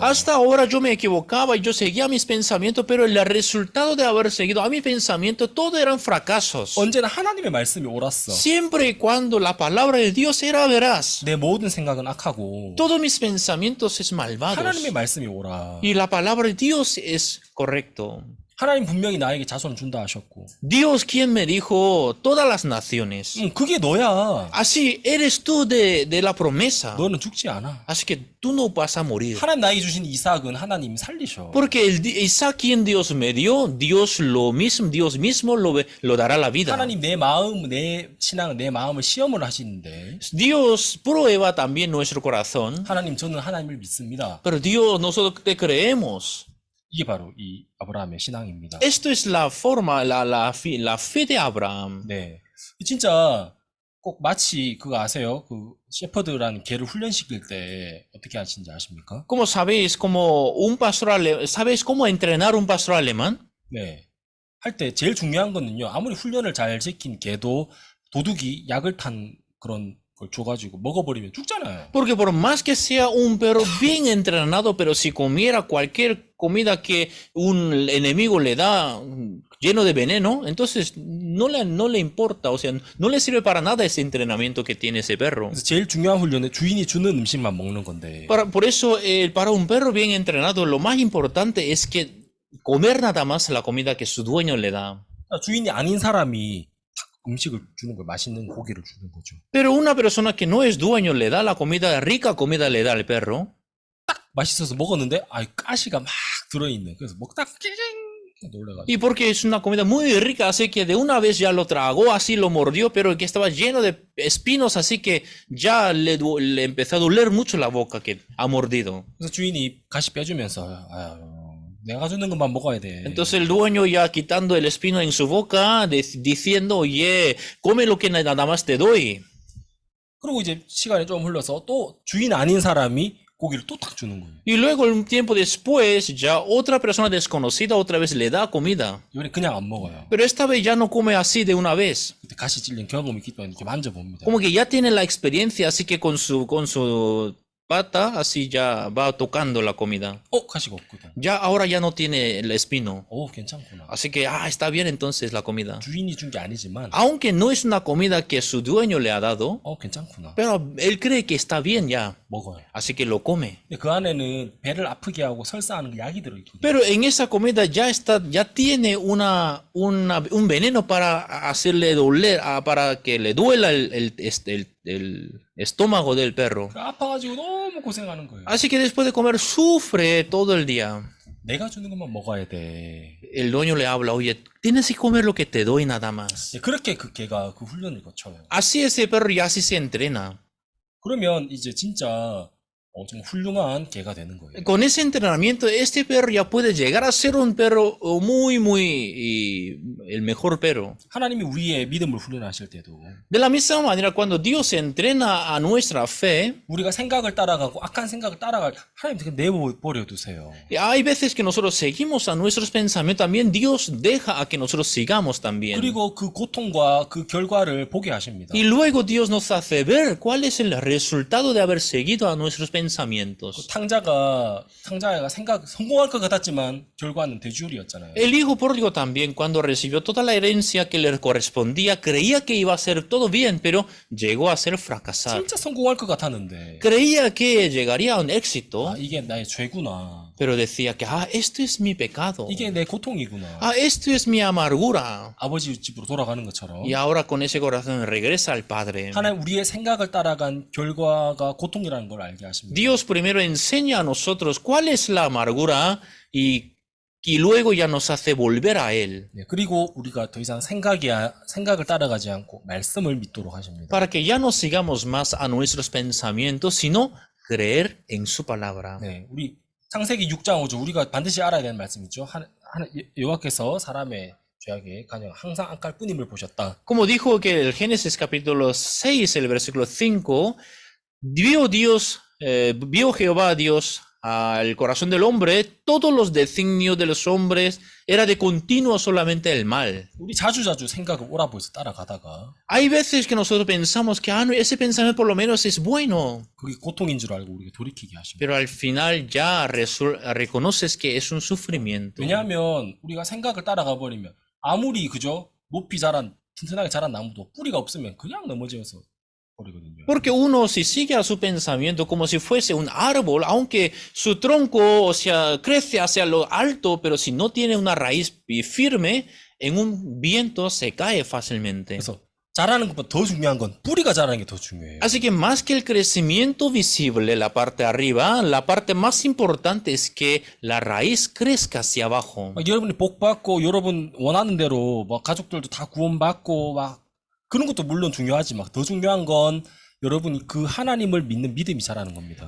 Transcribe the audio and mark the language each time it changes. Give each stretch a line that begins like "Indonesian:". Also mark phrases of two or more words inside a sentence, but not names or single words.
Spanish: Hasta ahora yo me equivocaba y yo seguía mis pensamientos, pero el resultado de haber seguido a mi pensamiento, todo eran fracasos.
Korean: 언제나 하나님의 말씀이 옳았어.
Spanish: Siempre y cuando la palabra de Dios era veraz.
Korean: 내 모든 생각은 악하고
Spanish: Todos mis pensamientos es malvados.
Korean: 하나님의 말씀이 옳아.
Spanish: Y la palabra de Dios es correcto.
Korean: 하나님 분명히 나에게 자손 준다 하셨고.
Spanish: Dios quien me dijo todas las naciones.
Korean: 그게 너야.
Spanish: Así eres tú de la promesa.
Korean: 너는 죽지 않아.
Spanish: Así que tú no vas a morir.
Korean: 하나님 나에게 주신 이삭은 하나님이 살리셔.
Spanish: Porque Isaac quien Dios me dio, Dios mismo lo dará la vida.
Korean: 하나님 내 마음, 내 신앙, 내 마음을 시험을 하시는데.
Spanish: Dios prueba también nuestro corazón.
Korean: 하나님 저는 하나님을 믿습니다.
Spanish: Pero Dios, nosotros te creemos.
Korean: 이게 바로 이 아브라함의 신앙입니다.
Spanish: Esto es la forma, la fe de Abraham.
Korean: 네, 진짜 꼭 마치 그거 아세요? 그 shepherd라는 개를 훈련시킬 때 어떻게 하시는지 아십니까?
Spanish: ¿Cómo sabéis sabéis cómo entrenar un pastor alemán?
Korean: 네, 할 때 제일 중요한 거는요. 아무리 훈련을 잘 시킨 개도 도둑이 약을 탄 그런 걸 줘가지고 먹어버리면 죽잖아요.
Spanish: Porque por más que sea un perro bien entrenado, pero si comiera cualquier comida que un enemigo le da lleno de veneno, entonces no le importa, o sea, no le sirve para nada ese entrenamiento que tiene ese perro.
Korean: 그래서 제일 중요한 훈련은 주인이 주는 음식만 먹는 건데.
Spanish: Por eso, para un perro bien entrenado, lo más importante es que comer nada más la comida que su dueño le da.
Korean: 주인이 아닌 사람이 음식을 주는 거 맛있는 고기를 주는 거죠.
Spanish: Pero una persona que no es dueño le da la comida, rica comida le da al perro.
Korean: 맛있어서 먹었는데 가시가 막 들어있는. 그래서 먹다 낑 놀래가지고.
Spanish: Y porque es una comida muy rica, así que de una vez ya lo tragó, así lo mordió, pero que estaba lleno de espinos, así que ya le empezó a doler mucho la boca que ha mordido.
Korean: 그래서 주인이 가시 빼주면서 내가 주는 것만 먹어야 돼.
Spanish: Entonces el dueño ya quitando el espino en su boca, diciendo, oye, come lo que nada más te doy.
Korean: 그리고 이제 시간이 좀 흘러서 또 주인 아닌 사람이 고기를 또 탁 주는 거예요.
Spanish: Y luego un tiempo después, ya otra persona desconocida otra vez le da comida.
Korean: 이번에 그냥 안 먹어요.
Spanish: Pero esta vez ya no come así de una vez.
Korean: 그때 가시 찔린 경험이 있기 때문에 이렇게 만져봅니다.
Spanish: Como que ya tiene la experiencia, así que con su pata, así ya va tocando la comida.
Korean: 가시가 없거든.
Spanish: Ya ahora ya no tiene el espino.
Korean: 괜찮구나.
Spanish: Así que, está bien entonces la comida.
Korean: 주인이 준 게 아니지만,
Spanish: Aunque no es una comida que su dueño le ha dado,
Korean: 괜찮구나.
Spanish: pero él cree que está bien ya.
Korean: 먹어요.
Spanish: Así que lo come.
Korean: 근데 그 안에는 배를 아프게 하고 설사하는 그 약이 들어있거든요.
Spanish: Pero en esa comida ya tiene un veneno para hacerle doler, para que le duela el estómago del perro.
Korean: 아파가지고 너무 고생하는 거예요.
Spanish: Así que después de comer sufre todo el día.
Korean: 내가 주는 것만 먹어야 돼.
Spanish: El dueño le habla, oye, tienes que comer lo que te doy nada más.
Korean: 그렇게 그 개가 그 훈련을 거쳐요.
Spanish: Así ese perro ya así se entrena.
Korean: 그러면 이제 진짜 좀 훌륭한 개가 되는 거예요.
Spanish: Con ese entrenamiento, este perro ya puede llegar a ser un perro muy, el mejor perro.
Korean: 하나님이 우리의 믿음을 훈련하실 때도
Spanish: De la misma manera, cuando Dios entrena a nuestra fe,
Korean: 우리가 생각을 따라가고 악한 생각을 따라갈 하나님 그냥 내버려 두세요.
Spanish: hay veces que nosotros seguimos a nuestros pensamientos, también Dios deja a que nosotros sigamos también.
Korean: 그리고 그 고통과 그 결과를 보게 하십니다.
Spanish: Y luego Dios nos hace ver cuál es el resultado de haber seguido a nuestros pensamientos.
Korean: 탕자가 성공할 것 같았지만 결과는 돼지우리였잖아요.
Spanish: El hijo pródigo también, cuando recibió toda la herencia que le correspondía, creía que iba a ser todo bien, pero llegó a ser fracasado.
Korean: 진짜 성공할 것 같았는데
Spanish: Creía que llegaría a un éxito,
Korean: 이게 나의 죄구나.
Spanish: pero decía que, esto es mi pecado.
Korean: 이게 내 고통이구나.
Spanish: Esto es mi amargura.
Korean: 아버지 집으로 돌아가는 것처럼
Spanish: Y ahora con ese corazón regresa al Padre.
Korean: 하나님 우리의 생각을 따라간 결과가 고통이라는 걸 알게 하십니다.
Spanish: Dios primero enseña a nosotros cuál es la amargura y luego ya nos hace volver a Él.
Korean: 그리고 우리가 더 이상 생각을 따라가지 않고 말씀을 믿도록 하십니다.
Spanish: Para que ya no sigamos más a nuestros pensamientos, sino creer en su palabra.
Korean: 네, 우리 창세기 6장 5절 우리가 반드시 알아야 되는 말씀이죠. 여호와께서 사람의 죄악에 가령 항상 안 깔 뿐임을 보셨다.
Spanish: Como dijo que el Génesis capítulo 6, el versículo 5, vio Jehová Dios al corazón del hombre, todos los designios de los hombres era de continuo solamente el mal.
Korean: 우리 자주자주 생각을 옳아보여서 따라가다가
Spanish: Hay veces que nosotros pensamos que no, ese pensamiento por lo menos es bueno,
Korean: 그게 고통인 줄 알고 우리가 돌이키게 하십니다.
Spanish: pero al final ya reconoces que es un sufrimiento.
Korean: 왜냐하면 우리가 생각을 따라가 버리면 아무리 그저 높이 자란 튼튼하게 자란 나무도 뿌리가 없으면 그냥 넘어져서 버리거든요.
Spanish: Porque uno si sigue a su pensamiento como si fuese un árbol, aunque su tronco, o sea, crece hacia lo alto, pero si no tiene una raíz firme, en un viento se cae fácilmente.
Korean: 그래서 자라는 것보다 더 중요한 건 뿌리가 자라는 게 더 중요해요.
Spanish: Así que más que el crecimiento visible, la parte de arriba, la parte más importante es que la raíz crezca hacia abajo.
Korean: 여러분이 복 받고 여러분 원하는 대로 막 가족들도 다 구원받고 막 그런 것도 물론 중요하지만 더 중요한 건 여러분이 그 하나님을 믿는 믿음이 자라는 겁니다.